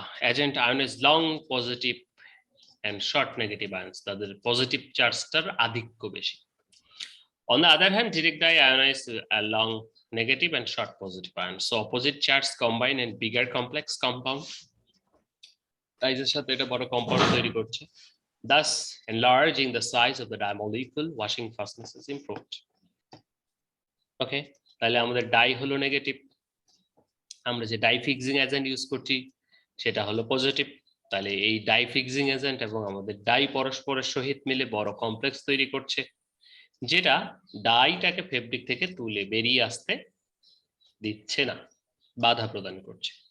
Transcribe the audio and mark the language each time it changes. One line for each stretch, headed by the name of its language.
English: agent ionise long positive and short negative ions,
Bangla: তাদের positive চার্জটার আধিক্য বেশি।
English: On the other hand, direct dye ionize along negative and short positive ions. So opposite charges combine in bigger complex compound.
Bangla: Dyes সাথে এটা বড় compound তৈরি করছে।
English: Thus, enlarging the size of the dye molecule, washing fastness is improved.
Bangla: Okay, তাহলে আমাদের die হলো negative, আমরা যে ডাই ফিক্সিং এজেন্ট ইউজ করছি সেটা হলো পজিটিভ। তাহলে এই ডাই ফিক্সিং এজেন্ট এবং আমাদের ডাই পরস্পরের সহিত মিলে বড় কমপ্লেক্স তৈরি করছে, যেটা ডাইটাকে ফেব্রিক থেকে তুলে বেরিয়ে আসতে দিচ্ছে না, বাধা প্রদান করছে।